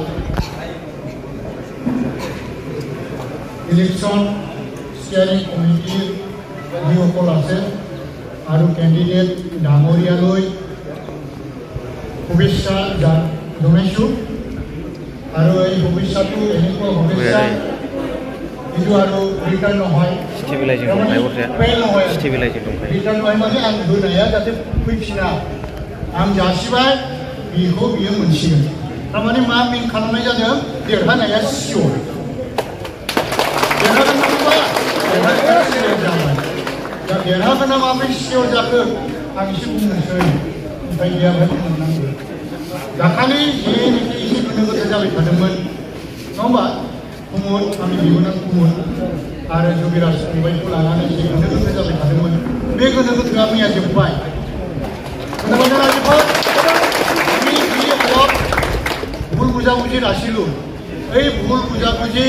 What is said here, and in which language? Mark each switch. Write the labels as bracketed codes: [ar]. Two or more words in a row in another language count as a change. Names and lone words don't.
[en] election steering committee [as] যিসকল আছে আৰু কেণ্ডিডেট ডাঙৰীয়ালৈ শুভেচ্ছা জনাইছোঁ আৰু এই শুভেচ্ছাটো এনেকুৱা শুভেচ্ছা যিটো আৰু ৰিটাৰ্ণ নহয় ৰিটাৰ্ণ নহয় মানে [brx] आं होनाया जाहाथे फैफिना आं जासिबाय बेखौ बियो मोनसिगोन थारमाने मा मिन खालामनाय जादों देरहानाया सियर देरहागोना माबोरै सियर जाखो आं एसे बुंनोसै ओमफ्राय गैयाबा बुंनांगौ दाखालि जेनोखि एसे गोनो गोथो जाबाय थादोंमोन नङा होमबा कुमुद आंनि बिबोनां कुमुद आरो जोगिराज फंबायखौ लानानै एसे गोनो गोथो जाबाय थादोंमोन बे गोनो गोथोआ मैया जोब्बाय खोनाबायना रायजोफोर [as] আমি যি অলপ ভুল বুজাবুজি আছিলোঁ এই ভুল বুজাবুজি